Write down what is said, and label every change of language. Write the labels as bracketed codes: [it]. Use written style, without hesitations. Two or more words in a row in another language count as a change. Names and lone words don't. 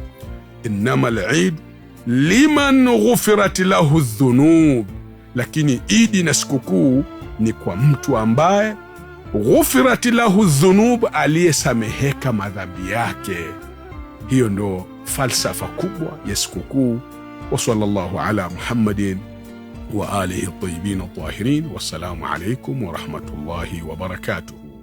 [ar] إنما العيد لمن غفرت له ذنوب, [sw] lakini Eid na sikukuu ni kwa mtu ambaye [ar] غفرت له ذنوب, [sw] aliyesameheka madhambi yake. Hiyo ndo falsafa kubwa ya sikukuu. [ar] وصلى الله على محمد وآله الطيبين الطاهرين. والسلام عليكم ورحمة الله وبركاته.